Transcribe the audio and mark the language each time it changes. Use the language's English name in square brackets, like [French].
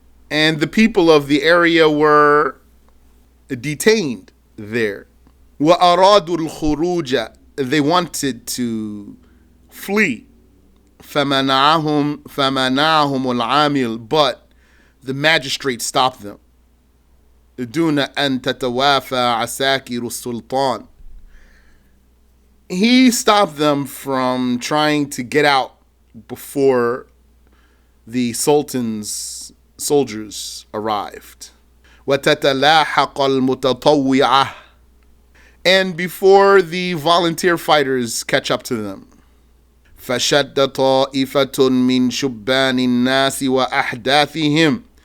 [English] And the people of the area were detained there. [Arabic] وَأَرَادُوا الْخُرُوجَ. [English] They wanted to flee. [Arabic] فَمَنَعَهُمْ الْعَامِلُ. [English] But the magistrate stopped them. [Arabic] دون أن تتوافى عساكر السلطان. [English] He stopped them from trying to get out before the Sultan's soldiers arrived. [Arabic] وتتلاحق المتطوعة. [English] And before the volunteer fighters catch up to them. [Arabic] فشد طائفة من شبان الناس وأحداثهم.